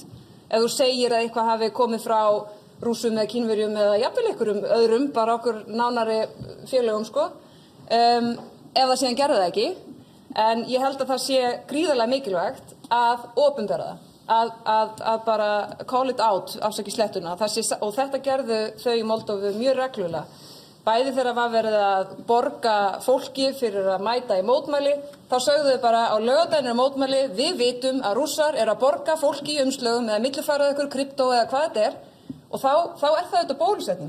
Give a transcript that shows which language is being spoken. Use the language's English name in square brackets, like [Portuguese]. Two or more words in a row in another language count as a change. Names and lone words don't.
[Icelandic] Ef þú segir að eitthvað hafi komið frá Rússum eða Kínverjum eða jafnvel einhverjum öðrum, bara okkur nánari félögum, ef það síðan gerði það ekki. En ég held að það sé gríðarlega mikilvægt að opinbera það, að bara [English] call it out, [Icelandic] afsakið slettuna. Og þetta gerðu þau í Moldóvu mjög reglulega. Bæði þegar var verið að borga fólki fyrir að mæta í mótmæli, þá sögðu þau bara á laugardaginn mótmæli, við vitum að Rússar að borga fólki í umslögum eða millifærað ykkur kryptó eða hvað þetta og þá það auðvitað bólusetning.